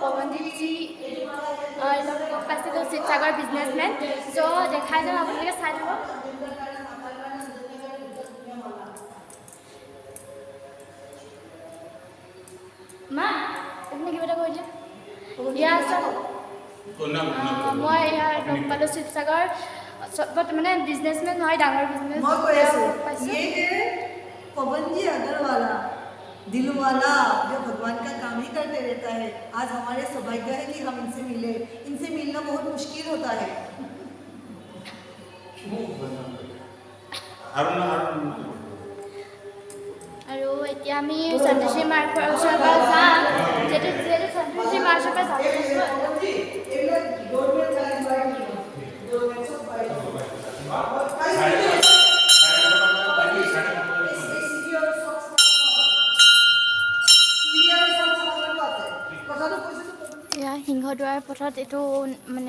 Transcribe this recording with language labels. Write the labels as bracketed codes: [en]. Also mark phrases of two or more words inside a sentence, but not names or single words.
[as] সন্দীপজী লগ পাইছিলোঁ শিৱসাগৰ বিজনেছমেন চ' দেখাই যাম আপোনালোকে চাই থাকক মা আপুনি কিবা এটা কৈ দিয়া ইয়াৰ মই ইয়াৰ লগ পালোঁ শিৱসাগৰ মানে বিজনেছমেন হয় ডাঙৰ বিজনেছ পাইছোঁ [hi] पवन जी अगरवाला दिलवाला जो भगवान का काम ही करते रहता है आज हमारे सौभाग्य है कि हम इनसे मिले इनसे मिलना बहुत मुश्किल होता है [as] আৰু এতিয়া আমি সন্তোষী মাৰ ওচৰৰ পৰা যাম যিহেতু সন্তোষী মাৰ ওচৰৰ পৰা এয়া সিংহদুৱাৰ পথত এইটো মানে